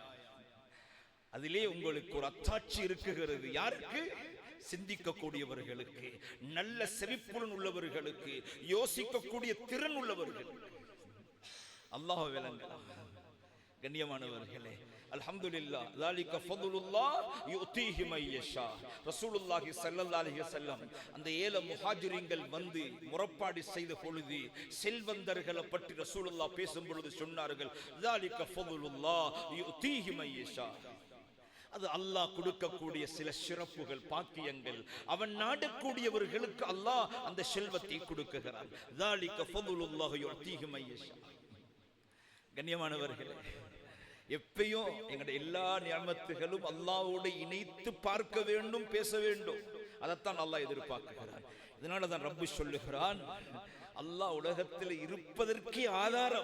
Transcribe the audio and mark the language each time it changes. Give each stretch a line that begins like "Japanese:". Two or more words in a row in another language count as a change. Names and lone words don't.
Tamil: அதிலே உங்களுக்கு ஒரு அத்தாட்சி இருக்குகிறது. யாருக்கு? சிந்திக்கக்கூடியவர்களுக்கு, நல்ல செவிப்புலன் உள்ளவர்களுக்கு, யோசிக்கக்கூடிய திறன் உள்ளவர்களுக்கு. அல்லாஹ் விளங்கலாம். கண்ணியமானவர்களே, அல்ஹம்துலில்லாஹ்,
Arabic: ذلك فضل الله يؤتيه من يشاء. رسول الله صلى الله عليه وسلم
Tamil: அந்த ஏழை முஹாஜிரின்கள் வந்து முறப்பாடு செய்த பொழுது செல்வந்தர்களை பற்றி ரசூலுல்லாஹ் பேசும் பொழுது சொன்னார்கள்,
Arabic: ذلك فضل الله يؤتيه من يشاء.
Tamil: அது அல்லாஹ் கொடுக்கக்கூடிய சில சிறப்புகள், பாக்கியங்கள். அவன் நாடக்கூடியவர்களுக்கு அல்லாஹ் அந்த செல்வத்தை கொடுக்குகிறான்.
Arabic: ذلك فضل الله يؤتيه من يشاء.
Tamil: கண்ணியமானவர்களே, எப்பயும் எங்களுடைய எல்லா நியமத்துகளும் அல்லாஹ்வோடு இணைத்து பார்க்க வேண்டும், பேச வேண்டும். அதைத்தான் அல்லாஹ் எதிர்பார்க்கிறான். இதனால தான் ரப்பு சொல்லுகிறான், அல்லாஹ் உலகத்தில் இருப்பதற்கே ஆதாரம்.